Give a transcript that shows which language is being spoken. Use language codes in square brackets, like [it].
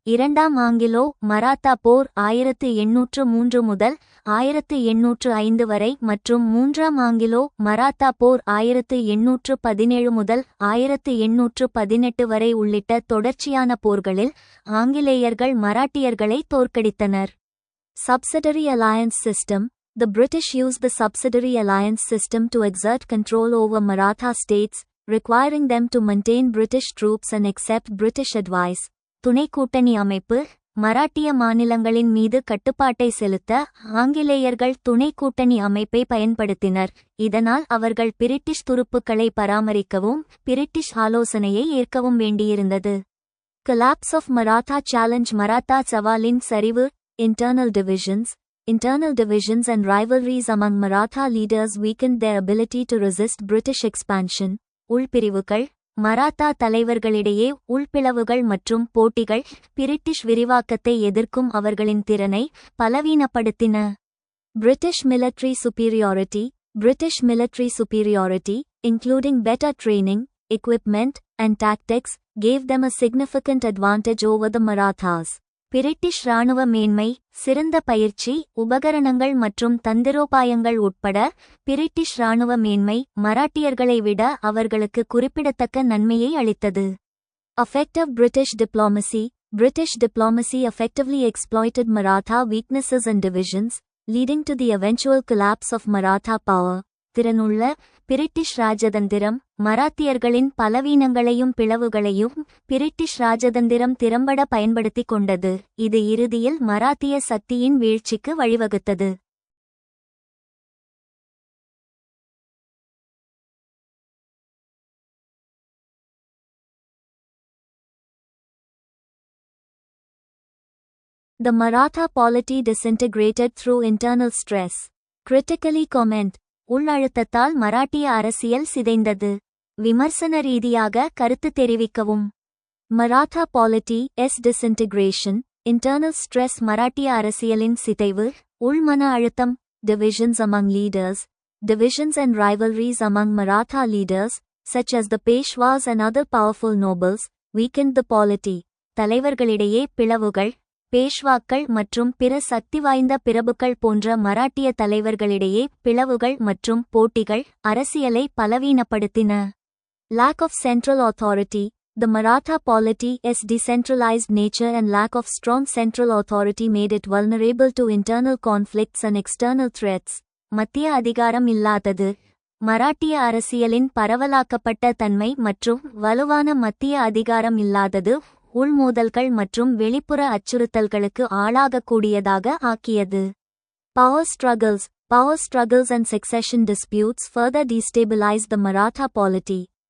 [ta] 2ஆம் ஆங்கிலோ மராத்தா போர் 1803 முதல் 1805 வரை மற்றும் 3ஆம் ஆங்கிலோ மராத்தா போர் 1817 முதல் 1818 வரை உள்ளிட்ட தொடர்ச்சியான போர்களில் ஆங்கிலேயர்கள் மராட்டியர்களை தோற்கடித்தனர். [en] Subsidiary alliance system. The British used the subsidiary alliance system to exert control over Maratha states, requiring them to maintain British troops and accept British advice. [ta] துணை கூட்டணி அமைப்பு. மராட்டிய மாநிலங்களின் மீது கட்டுப்பாட்டை செலுத்த ஆங்கிலேயர்கள் துணை கூட்டணி அமைப்பை பயன்படுத்தினர். இதனால் அவர்கள் பிரிட்டிஷ் துருப்புக்களை பராமரிக்கவும் பிரிட்டிஷ் ஆலோசனையை ஏற்கவும் வேண்டியிருந்தது. [en] Collapse of Maratha challenge. [ta] Maratha சவாலின் சரிவு. [en] Internal divisions. Internal divisions and rivalries among Maratha leaders weakened their ability to resist British expansion. [ta] உள்பிரிவுகள். Maratha தலைவர்களிடையே உள்பிளவுகள் மற்றும் போட்டிகள் பிரிட்டிஷ் விரிவாக்கத்தை எதிர்க்கும் அவர்களின் திறனை பலவீனப்படுத்தின. [en] British military superiority. British military superiority, including better training, equipment, and tactics, gave them a significant advantage over the Marathas. [ta] British இராணுவ மேன்மை, சிறந்த பயிற்சி, உபகரணங்கள் மற்றும் தந்திரோபாயங்கள் உட்பட பிரிட்டிஷ் இராணுவ மேன்மை மராட்டியர்களை விட அவர்களுக்கு குறிப்பிடத்தக்க நன்மையை அளித்தது. [en] Effective British diplomacy. British diplomacy effectively exploited Maratha weaknesses and divisions, leading to the eventual collapse of Maratha power. [ta] திறனுள்ள பிரிட்டிஷ் ராஜதந்திரம் மராத்தியர்களின் பலவீனங்களையும் பிளவுகளையும் பிரிட்டிஷ் ராஜதந்திரம் திறம்பட பயன்படுத்திக் கொண்டது. இது இறுதியில் மராத்திய சக்தியின் வீழ்ச்சிக்கு வழிவகுத்தது. [en] The Maratha polity disintegrated through internal stress. Critically comment. [ta] உள்ளழுத்தத்தால் மராட்டிய அரசியல் சிதைந்தது. விமர்சன ரீதியாக கருத்து தெரிவிக்கவும். Maratha polity disintegration. [en] Internal stress. [ta] மராட்டிய அரசியலின் சிதைவு. உள்மன அழுத்தம். [en] Divisions among leaders. Divisions and rivalries among Maratha leaders, such as the Peshwas and other powerful nobles, weakened the polity. [ta] தலைவர்களிடையே பிளவுகள். பேஷ்வாக்கள் மற்றும் பிற சக்தி வாய்ந்த பிரபுக்கள் போன்ற மராட்டிய தலைவர்களிடையே பிளவுகள் மற்றும் போட்டிகள் அரசியலை பலவீனப்படுத்தின. [en] Lack of central authority. The Maratha polity's decentralized nature and lack of strong central authority made it vulnerable to internal conflicts and external threats. [ta] மத்திய அதிகாரம் இல்லாதது. மராட்டிய அரசியலின் பரவலாக்கப்பட்ட தன்மை மற்றும் வலுவான மத்திய அதிகாரம் இல்லாதது உள்மோதல்கள் மற்றும் வெளிப்புற அச்சுறுத்தல்களுக்கு ஆளாகக்கூடியதாக ஆக்கியது. [en] Power struggles and succession disputes further destabilized the Maratha polity.